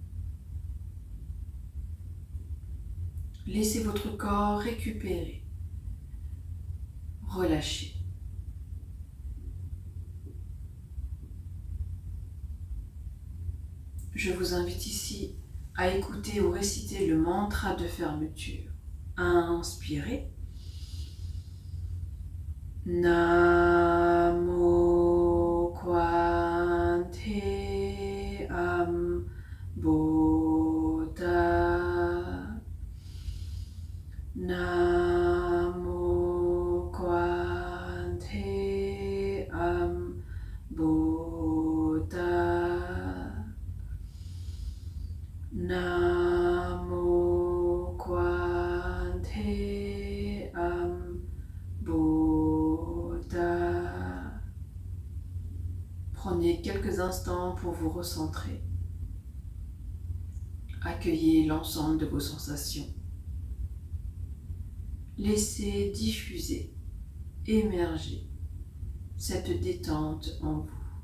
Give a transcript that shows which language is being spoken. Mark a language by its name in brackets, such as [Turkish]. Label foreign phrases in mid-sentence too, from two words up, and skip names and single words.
[French] Laissez votre corps récupérer, relâcher. Je vous invite ici à écouter ou réciter le mantra de fermeture. Inspirez. Namo Kwante Buddha. Namo Kwante Buddha. Namo Kwante Buddha. Prenez quelques instants pour vous recentrer. Accueillez l'ensemble de vos sensations. Laissez diffuser, émerger cette détente en vous.